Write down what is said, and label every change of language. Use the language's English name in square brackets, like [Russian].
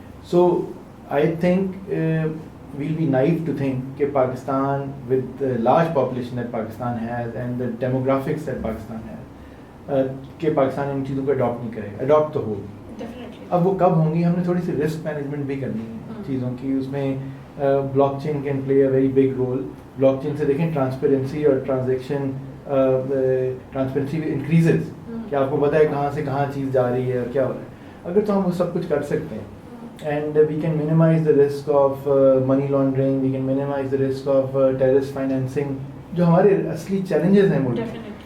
[English] so I think we'll be naive to think [Urdu] کہ Pakistan with large population that Pakistan has and the demographics that Pakistan has, کہ پاکستان ان چیزوں کو adapt نہیں کرے گا. Adapt تو ہوگی, اب وہ کب ہوں گی, ہم نے تھوڑی سی رسک مینجمنٹ بھی کرنی ہے چیزوں کی. اس میں [English] Blockchain can play a very big role. [Urdu] Block چین سے دیکھیں ٹرانسپیرنسی اور ٹرانزیکشن ٹرانسپیرنسی انکریزز, کہ آپ کو پتہ ہے کہاں سے کہاں چیز جا رہی ہے اور کیا ہو رہا ہے. اگر تو ہم وہ سب کچھ کر سکتے ہیں [English] and we can minimise the risk of money laundering, we can minimise the risk of terrorist financing, [Urdu] جو ہمارے اصلی چیلنجز ہیں ملک میں.